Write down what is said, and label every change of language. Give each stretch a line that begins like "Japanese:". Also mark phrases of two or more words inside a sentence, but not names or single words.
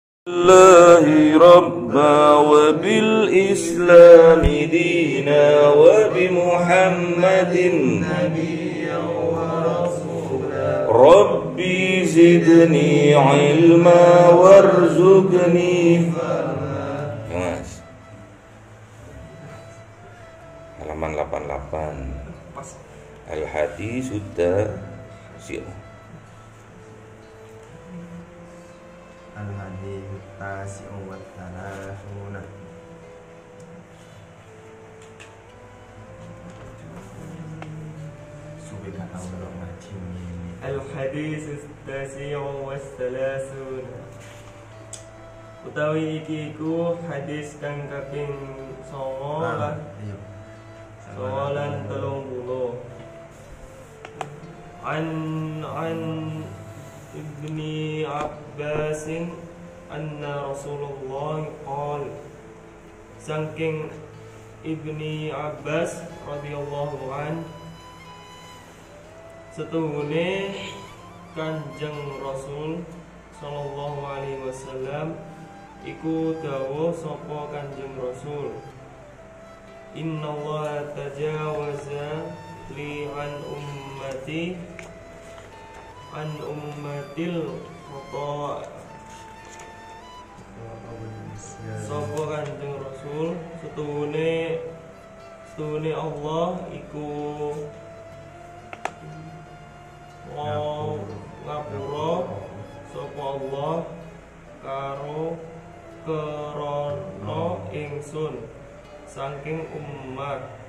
Arabic: الله ربا وبالإسلام دينا وبمحمد نبيا ورسولا ربي زدني علما وارزقني فهما.
Indonesian: Mas, halaman 88 Al-Hadis sudah siap.
Arabic: الحديث التاسع والثلاثون.
Indonesian: Sudah tahu belum ngaji ini.
Arabic: الحديث التاسع والثلاثون.
Javanese: Utawi iki ku hadis kang kaping 9 lan 30.
Arabic: عن ابن عباس أن رسول الله قال,
Javanese: saking Ibni Abbas
Arabic: رضي الله عن,
Javanese: setuhune Kanjeng Rasul
Arabic: صلى الله عليه وسلم
Javanese: iku dawuh sapa Kanjeng Rasul,
Arabic: إن الله تجاوز لي عن أمتي عن أمتي الخطأ.
Javanese: Sapa Kanjeng Rasul setuhune Allah iku ngapura sapa Allah karo krana ingsun saking umat